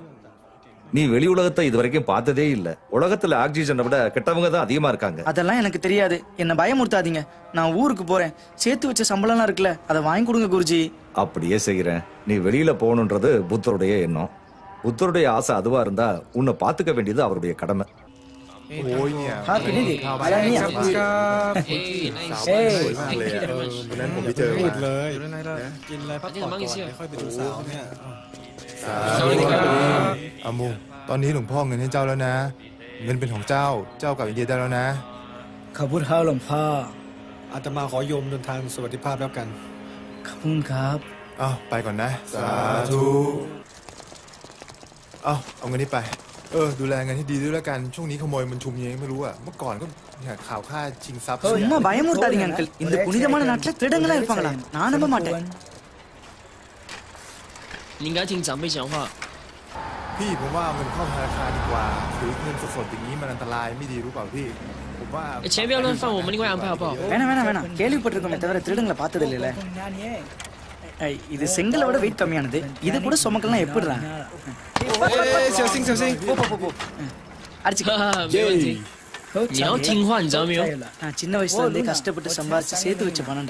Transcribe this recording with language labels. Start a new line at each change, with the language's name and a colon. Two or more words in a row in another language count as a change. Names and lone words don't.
Tamil: நீ வெளி உலகத்தை இது வரைக்கும் பார்த்ததே இல்ல. உலகத்துல ஆக்சிஜனை விட கெட்டவங்க தான் அதிகமா இருக்காங்க. அதெல்லாம் எனக்கு தெரியாது, என்ன பயமுறுத்தாதீங்க. நான் ஊருக்கு போறேன், சேர்த்து வச்ச சம்பளம்லாம் இருக்குல்ல, அதை வாங்கி கொடுங்க குருஜி. அப்படியே செய்யறேன். நீ வெளியில போகணுன்றது புத்தருடைய எண்ணம். புத்தருடைய ஆசை அதுவா இருந்தா உன்னை பாத்துக்க வேண்டியது அவருடைய கடமை.
Thai: โอ้ยเนี่ย
Tamil: பின்னாடி அதான் நீ.
Thai: สวยมากเลยอ่ะวันนั้นผมไปเจอมาเลยกินอะไรพักผ่อนก่อนค่อยไปดูสาวเนี่ยสวัสดีครับอามูตอนนี้หลวงพ่อเงินให้เจ้าแล้วนะเงินเป็นของเจ้ากลับอินเดียได้แล้วนะ ขอบคุณครับหลวงพ่อ อาตมาขอโยมเดินทางสวัสดิภาพแล้วกัน ขอบคุณครับ อ้าวไปก่อนนะสาธุเอาเงินนี้ไปดูแลเงินให้ดีด้วยแล้วกันช่วงนี้ขโมยมันชุมยังไม่รู้อ่ะเมื่อก่อนก็ข่าวฆ่าชิงทรัพย์
Tamil: சும்மா பயமுறுத்தாதீங்க அங்கிள். இந்த புனிதமான நாட்டுல திருடங்களா இருப்பாங்களா? நான் நம்ப மாட்டேன்.
Chinese: 你应该听长辈讲话。
Thai: พี่ผมว่าเอาเงินเข้าธนาคารดีกว่าถือเงินสดๆอย่างนี้มันอันตรายไม่ดีรู้เปล่าพี่ผมว่า
Chinese: 钱不要乱放，我们另外安排好不好？
Tamil: வேணாம், கேள்விப்பட்டிருக்கோமே தவிர திருடங்களை பார்த்தது இல்லைல்ல. இது செங்கலை விட வெயிட் கம்மியானது, இது கூட சுமக்கலாம். எப்படிடா? போ.
Chinese: 没问题。 你要听话，你知道没有？
Tamil: நான் சின்ன வயசுல இருந்தே கஷ்டப்பட்டு சம்பாதிச்சு சேர்த்து வச்ச பணம்டா.